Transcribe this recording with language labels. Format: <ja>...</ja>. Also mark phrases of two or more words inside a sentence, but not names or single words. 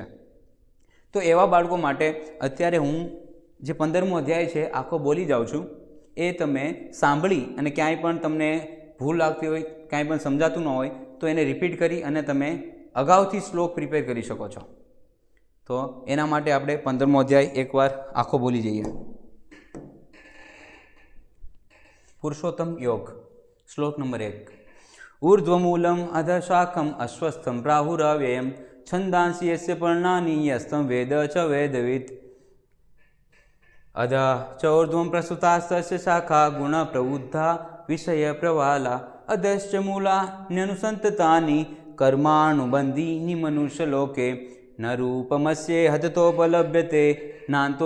<gu>તો એવા બાળકો માટે અત્યારે હું જે 15મો અધ્યાય છે આખો બોલી જાઉં છું, એ તમે સાંભળી અને ક્યાંય પણ તમને ભૂલ લાગતી હોય, કાંઈ પણ સમજાતું ન હોય તો એને રિપીટ કરી અને તમે અગાઉથી શ્લોક પ્રિપેર કરી શકો છો. તો એના માટે આપણે 15મો અધ્યાય એકવાર આખો બોલી જઈએ. પુરુષોત્તમ યોગ શ્લોક નંબર 1.</gu> <sa>ऊर्ध्वमूलम् अधशाखम् अश्वत्थं प्राहुरव्ययम् छन्दांसि यस्य पर्णानि यस्तं वेद च वेदवित् अधः च ऊर्ध्वं प्रसुतास्तस्य शाखा गुणप्रवृद्धा विषयप्रवाला अधश्च मूलान्यनुसन्ततानि कर्मानुबन्धीनि मनुष्यलोके न रूपमस्ये हततोपलभ्यते नान्तो</sa>